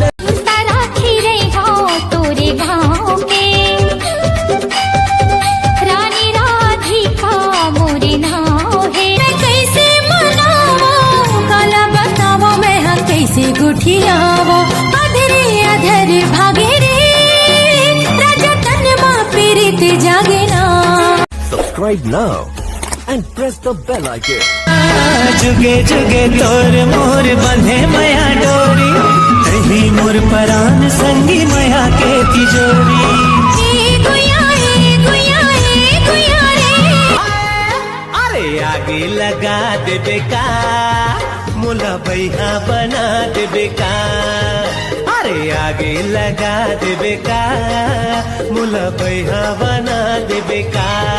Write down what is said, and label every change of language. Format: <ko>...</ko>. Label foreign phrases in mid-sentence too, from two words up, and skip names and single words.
<hne>राखी रे गाँव तोरे गाँव के रानी राधिका मोरे नाव है मैं कैसे मनावो काला बतावो मैं हाँ कैसे गुठियावो अधरे अधर भागे रे राजा तन माँ पीरित जागे ना</hne> <en>Subscribe now and press the bell icon.</en> <hne>जुगे जुगे तोर मोर बंधे मया डोरी रही मोर परान संगी मया के तिजोरी गुया रे अरे आगे लगा दे बेका मुला बैहा बना दे बेका अरे आगे लगा दे बेका मुला बैहा बना दे बेका</hne>